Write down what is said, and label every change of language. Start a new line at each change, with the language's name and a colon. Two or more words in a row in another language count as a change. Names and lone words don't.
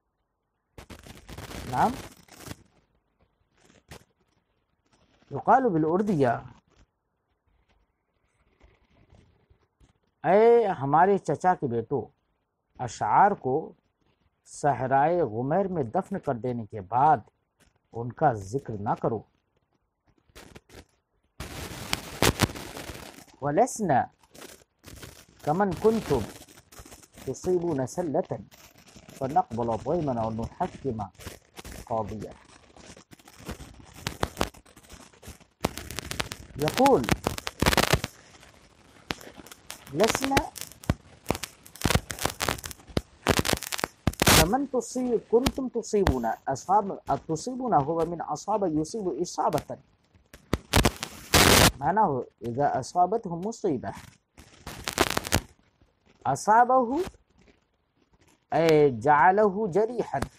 Arabic: نعم، يقال بالأردية,
Hindi: ऐ हमारे चचा के बेटो, अशार को सहराए गुमैर में दफन कर देने के बाद उनका जिक्र ना करो।
Arabic: ولسنا كمن كنتم تصيبون سلة فنقبل ضيما أو نحكم قاضيا. يقول لسنا كمن كنتم تصيبون تصيبون هو من أصاب يصيب إصابة، معناه إذا أصابته مصيبة أصابه أي جعله جريحا.